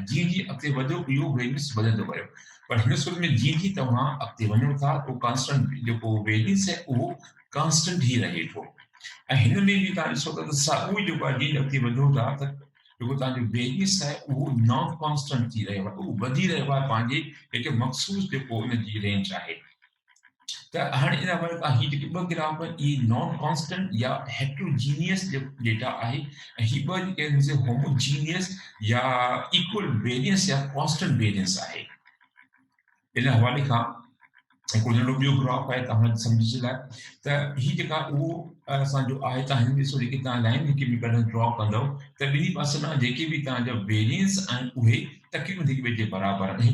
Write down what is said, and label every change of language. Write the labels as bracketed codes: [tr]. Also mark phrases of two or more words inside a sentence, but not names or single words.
[sd] जीअं जीअं अॻिते वधो इहो वेरियंस वधंदो वियो, पर हिन सूरत में जीअं जीअं तव्हां अॻिते वञो था उहो कॉन्स्टेंट जेको वेरियंस आहे उहो कॉन्स्टेंट ई रहे थो। ऐं हिन में बि तव्हां ॾिसो था त साॻियो ई जेको आहे जीअं अॻिते वधो था त जेको तव्हांजो वेरियंस आहे उहो [en] non constant [sd] थी रहियो आहे, उहो वधी रहियो आहे पंहिंजे हिकु मख़सूस जेको उन जी रेंज आहे। त हाणे इन हवाले खां हीअ जेके ॿ ग्राफ आहिनि इहे [en] non constant [sd] या [en] heterogeneous data [sd] आहे, ऐं हीअ ॿ जेके आहिनि होमोजीनियस या [en] equal variance [sd] या [en] constant variance [sd] आहे। इन हवाले खां हिकिड़ो नंढो ॿियो ग्राफ आहे तव्हां सम्झ जे लाइ त हीअ जेका उहो असांजो आहे। तव्हां हिन ॾिसो जेके तव्हां लाइन जेके बि कॾहिं ड्रॉ कंदव त ॿिन्ही पासे खां जेके बि तव्हांजा वेरियंस आहिनि उहे तक़रीबन हिक ॿिए जे बराबरि आहिनि।